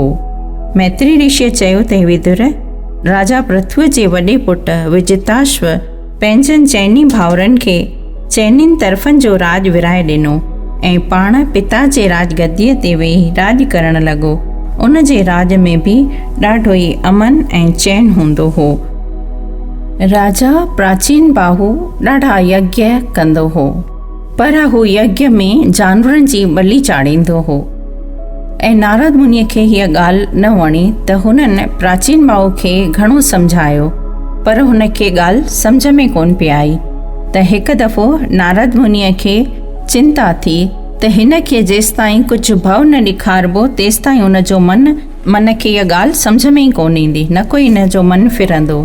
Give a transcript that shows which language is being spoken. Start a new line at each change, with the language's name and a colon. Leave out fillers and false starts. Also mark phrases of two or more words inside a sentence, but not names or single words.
Sindhi: मैत्री ऋषिअ चयो त विदुर, राजा पृथु जे वॾे पुट विजिताश्व पंहिंजनि चइनी भाउरनि खे चइनिनि तरफ़नि जो राज विराए ॾिनो ऐं पाण पिता जे राजगद्दीअ ते वेही राज करणु लॻो। उन जे राज में बि ॾाढो ई अमन ऐं चैन हूंदो हो। राजा प्राचीन बाहु ॾाढा यज्ञ कंदो हो, पर हू यज्ञ में जानवरनि जी बलि चाढ़ींदो हो ऐं नारद मुनीअ खे हीअ ॻाल्हि न वणी त हुननि प्राचीन बाहु खे घणो सम्झायो, पर हुन खे ॻाल्हि सम्झ में कोन पई आई। त हिकु दफ़ो नारद मुनीअ खे चिंता थी त हिन खे जेसिताईं कुझु भव न ॾेखारिबो तेसिताईं हुन जो मन खे इहा ॻाल्हि सम्झ में ई कोन ईंदी, न कोई हिन जो मन फिरंदो।